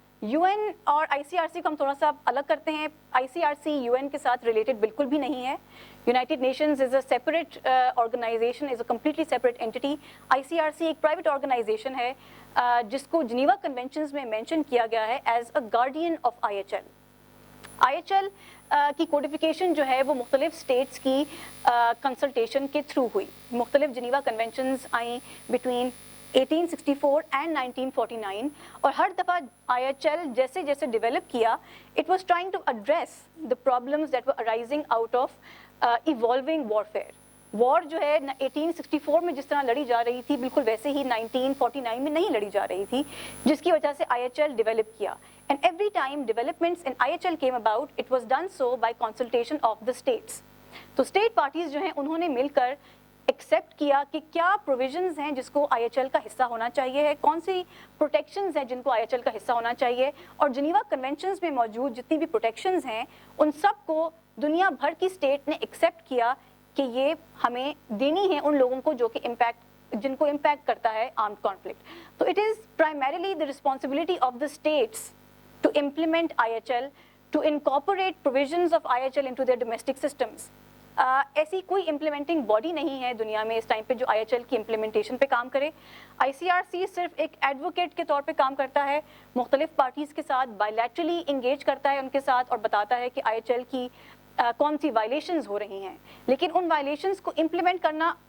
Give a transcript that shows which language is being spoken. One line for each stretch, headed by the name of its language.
Urdu: UN اور ICRC کو ہم تھوڑا سا الگ کرتے ہیں. ICRC UN کے ساتھ ریلیٹڈ بالکل بھی نہیں ہے.
English: United Nations is a separate organization, is a completely separate entity.
Urdu: ICRC ایک private organization ہے جس کو جنیوا کنونشنز میں مینشن کیا گیا ہے
English: As a guardian of IHL.
Urdu: IHL کی کوڈیفیکیشن جو ہے وہ مختلف اسٹیٹس کی کنسلٹیشن کے تھرو ہوئی. مختلف جنیوا کنونشنز آئیں بٹوین 1864 and 1949 اور ہر دفعہ IHL جیسے جیسے ڈیولپ کیا
English: it was trying to address the problems that were arising out of evolving warfare.
Urdu: وار جو ہے 1864 میں جس طرح لڑی جا رہی تھی بالکل ویسے ہی 1949 میں نہیں لڑی جا رہی تھی, جس کی وجہ سے IHL ڈیولپ کیا.
English: And every time developments in IHL came about, it was done so by consultation of the states.
Urdu: تو اسٹیٹ پارٹیز جو ہیں انہوں نے مل کر ایکسیپٹ کیا کہ کیا پروویژنز ہیں جس کو IHL کا حصہ ہونا چاہیے ہے, کون سی پروٹیکشنز ہیں جن کو IHL کا حصہ ہونا چاہیے, اور جنیوا کنونشنز میں موجود جتنی بھی پروٹیکشنز ہیں ان سب کو دنیا بھر کی اسٹیٹ نے ایکسیپٹ کیا کہ یہ ہمیں دینی ہے ان لوگوں کو جو کہ جن کو امپیکٹ کرتا ہے آرمڈ کانفلکٹ. تو
English: It is primarily the responsibility of the states to implement IHL, to incorporate provisions of IHL into their domestic systems.
Urdu: ایسی کوئی امپلیمنٹنگ باڈی نہیں ہے دنیا میں اس ٹائم پہ جو IHL کی امپلیمنٹیشن پہ کام کرے. ICRC صرف ایک ایڈوکیٹ کے طور پہ کام کرتا ہے, مختلف پارٹیز کے ساتھ بائیلیٹرلی انگیج کرتا ہے ان کے ساتھ اور بتاتا ہے کہ IHL کی کون سی وائلیشنز ہو رہی ہیں, لیکن ان وائلیشنز کو امپلیمنٹ کرنا